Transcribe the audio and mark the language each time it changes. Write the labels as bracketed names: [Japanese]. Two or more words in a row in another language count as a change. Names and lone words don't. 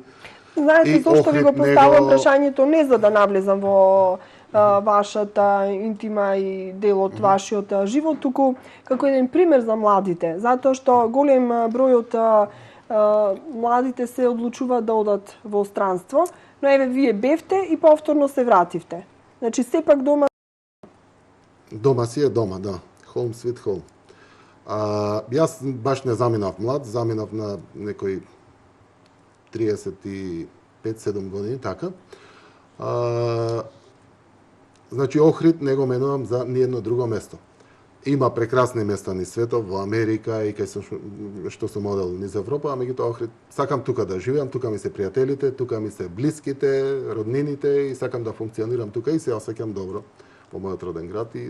[Macedonian] Знаете зошто ви го поставам прашањето, не за да навлезам во вашата интима и дел од вашиот живот, туку како еден пример за младите, затоа што голем број од младите се одлучуваат да одат во странство, но еве вие бевте и повторно се вративте. Значи сепак дома Дома си е дома, да. [English] Home sweet home. [Macedonian] Јас баш не заминав млад, заминав на некој 35-7 години, така. Значи Охрид не го менувам за ниедно друго место. Има прекрасни места низ светот, во Америка и кај што сум одел низ Европа, а меѓутоа Охрид сакам тука да живеам, тука ми се пријателите, тука ми се блиските, роднините и сакам да функционирам тука и се осеќам добро во мојот роден град и